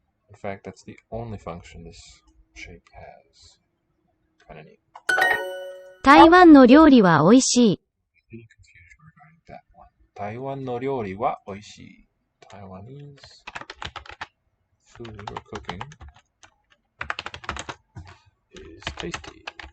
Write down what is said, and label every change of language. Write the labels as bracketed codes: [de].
[en] In fact, that's the only function this shape has. Kind of neat. [ja] 台湾の料理は美味しい。 [en] Any confusion regarding that one? [ja] 台湾の料理は美味しい。 [en] Taiwanese food or cooking is tasty.